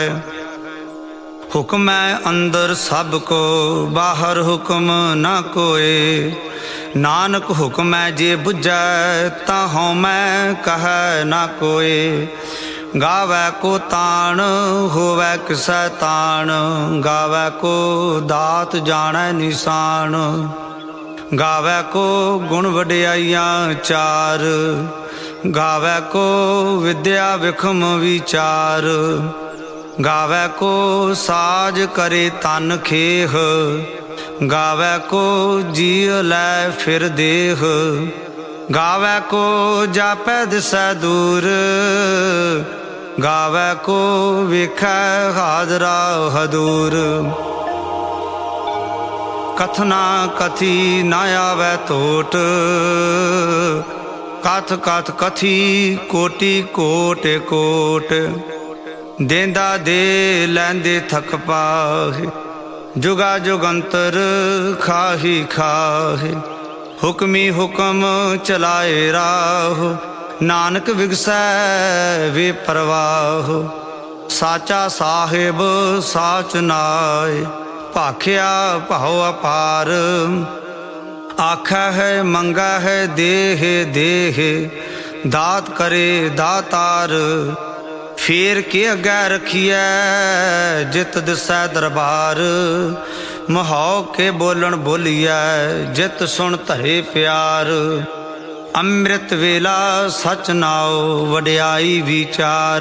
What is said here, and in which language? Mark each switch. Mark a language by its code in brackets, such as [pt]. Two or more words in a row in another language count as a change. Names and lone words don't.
[pa] ਹੁਕਮ ਹੈ ਅੰਦਰ ਸਭ ਕੋ ਬਾਹਰ ਹੁਕਮ ਨਾ ਕੋਇ। ਨਾਨਕ ਹੁਕਮ ਹੈ ਜੇ ਬੁਝੈ ਤਾਂ ਹਉਮੈ ਕਹੈ ਨਾ ਕੋਇ। ਗਾਵੈ ਕੋ ਤਾਣੁ ਹੋਵੈ ਕਿਸੈ ਤਾਣੁ। ਗਾਵੈ ਕੋ ਦਾਤਿ ਜਾਣੈ ਨੀਸਾਣੁ। ਗਾਵੈ ਕੋ ਗੁਣ ਵਡਿਆਈਆ ਚਾਰ। ਗਾਵੈ ਕੋ ਵਿਦਿਆ ਵਿਖਮੁ ਵੀਚਾਰੁ। ਗਾਵੈ ਕੋ ਸਾਜਿ ਕਰੇ ਤਨੁ ਖੇਹ। ਗਾਵੈ ਕੋ ਜੀਅ ਲੈ ਫਿਰਿ ਦੇਹ। ਗਾਵੈ ਕੋ ਜਾਪੈ ਦਿਸੈ ਦੂਰਿ। ਗਾਵੈ ਕੋ ਵੇਖੈ ਹਾਦਰਾ ਹਦੂਰਿ। ਕਥਨਾ ਕਥੀ ਨਾ ਆਵੈ ਤੋਟਿ। ਕਥਿ ਕਥਿ ਕਥੀ ਕੋਟੀ ਕੋਟਿ ਕੋਟਿ। ਦੇਦਾ ਦੇ ਲੈਦੇ ਥਕਿ ਪਾਹਿ। ਜੁਗਾ ਜੁਗੰਤਰਿ ਖਾਹੀ ਖਾਹਿ। ਹੁਕਮੀ ਹੁਕਮੁ ਚਲਾਏ ਰਾਹੁ। ਨਾਨਕ ਵਿਗਸੈ ਵੇਪਰਵਾਹੁ। ਸਾਚਾ ਸਾਹਿਬੁ ਸਾਚੁ ਨਾਇ। ਭਾਖਿਆ ਭਾਉ ਅਪਾਰੁ। ਆਖਹਿ ਮੰਗਹਿ ਦੇਹਿ ਦੇਹਿ। ਦਾਤਿ ਕਰੇ ਦਾਤਾਰੁ। ਫੇਰਿ ਕਿ ਅਗੈ ਰਖੀਐ ਜਿਤੁ ਦਿਸੈ ਦਰਬਾਰੁ। ਮੁਹੌ ਕਿ ਬੋਲਣੁ ਬੋਲੀਐ ਜਿਤੁ ਸੁਣਿ ਧਰੇ ਪਿਆਰੁ। ਅੰਮ੍ਰਿਤ ਵੇਲਾ ਸਚੁ ਨਾਉ ਵਡਿਆਈ ਵੀਚਾਰੁ।